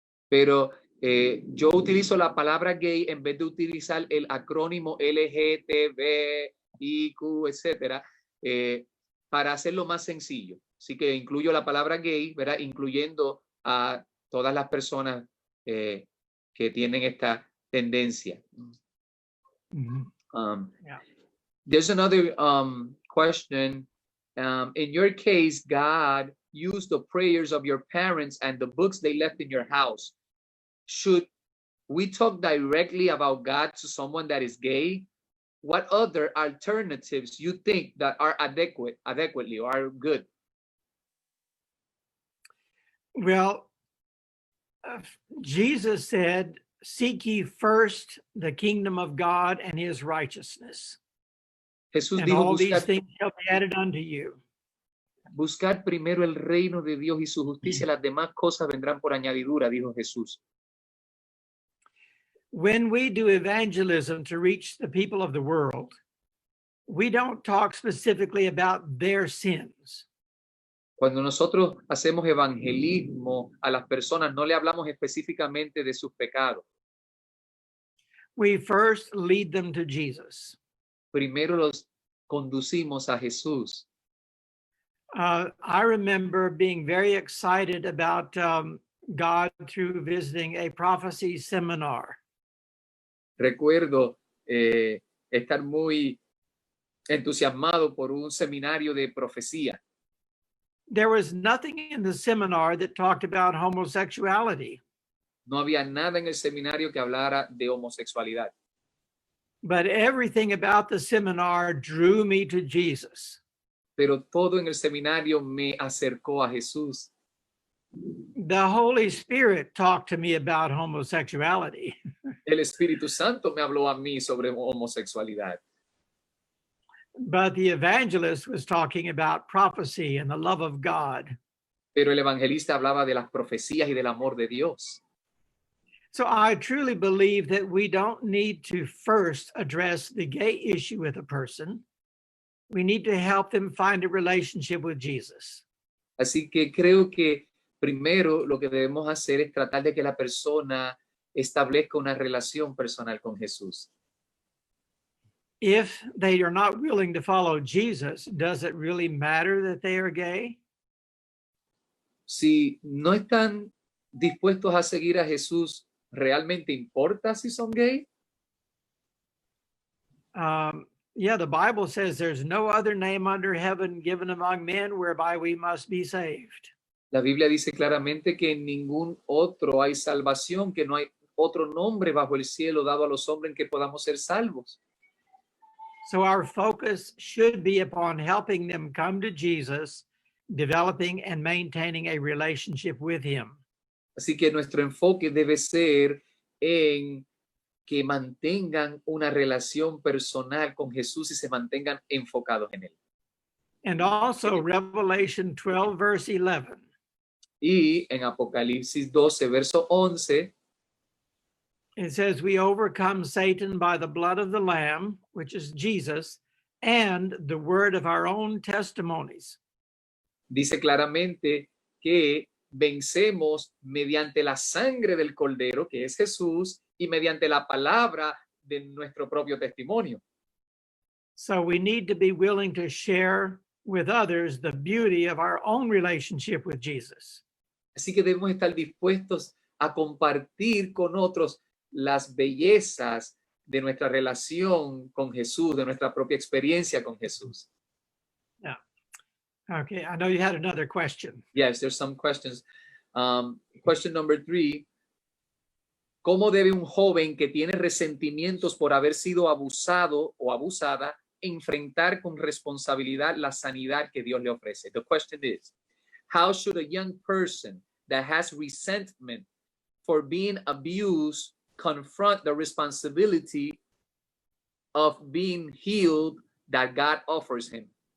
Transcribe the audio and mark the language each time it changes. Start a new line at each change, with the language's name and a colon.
Spanish: Pero yo utilizo la palabra gay en vez de utilizar el acrónimo LGTBIQ, etcétera, para hacerlo más sencillo. Así que incluyo la palabra gay, ¿verdad? Incluyendo a todas las personas que tienen esta tendencia.
English: Yeah. There's another question. In your case, God used the prayers of your parents and the books they left in your house. Should we talk directly about God to someone that is gay? What other alternatives you think that are adequately or are good? Well, Jesus said, seek ye first the kingdom of God and his righteousness.
Spanish: Jesús
English: And
Spanish: dijo,
English: all these
Spanish: buscar,
English: things shall be added unto you.
Spanish: buscar primero el reino de Dios y su justicia, las demás cosas vendrán por añadidura, dijo Jesús.
English: When we do evangelism to reach the people of the world, we don't talk specifically about their sins.
Spanish: Cuando nosotros hacemos evangelismo a las personas, no le hablamos específicamente de sus pecados.
English: We first lead them to Jesus.
Spanish: Primero los conducimos a Jesús.
English: I remember being very excited about God through visiting a prophecy seminar.
Spanish: Recuerdo estar muy entusiasmado por un seminario de profecía.
English: There was nothing in the seminar that talked about homosexuality,
Spanish: No había nada en el seminario que hablara de homosexualidad,
English: but everything about the seminar drew me to Jesus.
Spanish: pero todo en el seminario me acercó a Jesús.
English: The Holy Spirit talked to me about homosexuality,
Spanish: El Espíritu Santo me habló a mí sobre homosexualidad,
English: but the evangelist was talking about prophecy and the love of God.
Spanish: pero el evangelista hablaba de las profecías y del amor de Dios.
English: So I truly believe that we don't need to first address the gay issue with a person. We need to help them find a relationship with Jesus.
Spanish: Así que creo que primero lo que debemos hacer es tratar de que la persona establezca una relación personal con Jesús.
English: If they are not willing to follow Jesus, does it really matter that they are gay?
Spanish: Si no están dispuestos a seguir a Jesús, ¿realmente importa si son gay?
English: Yeah, the Bible says there's no other name under heaven given among men whereby we must be saved.
Spanish: La Biblia dice claramente que en ningún otro hay salvación, que no hay otro nombre bajo el cielo dado a los hombres en que podamos ser salvos.
English: So our focus should be upon helping them come to Jesus, developing and maintaining a relationship with him.
Spanish: Así que nuestro enfoque debe ser en que mantengan una relación personal con Jesús y se mantengan enfocados en él.
English: And also Revelation 12, verse 11.
Spanish: Y en Apocalipsis 12, verso 11,
English: It says, we overcome Satan by the blood of the Lamb, which is Jesus, and the word of our own testimonies.
Spanish: dice claramente que vencemos mediante la sangre del Cordero, que es Jesús, y mediante la palabra de nuestro propio testimonio.
English: So we need to be willing to share with others the beauty of our own relationship with Jesus.
Spanish: Así que debemos estar dispuestos a compartir con otros las bellezas de nuestra relación con Jesús, de nuestra propia experiencia con Jesús.
English: Okay, I know you had another question. Yes, there's some questions. Question number 3.
Spanish: ¿Cómo debe un joven que tiene resentimientos por haber sido abusado o abusada enfrentar con responsabilidad la sanidad que Dios le ofrece?
English: The question is, how should a young person that has resentment for being abused confront the responsibility of being healed that God offers him?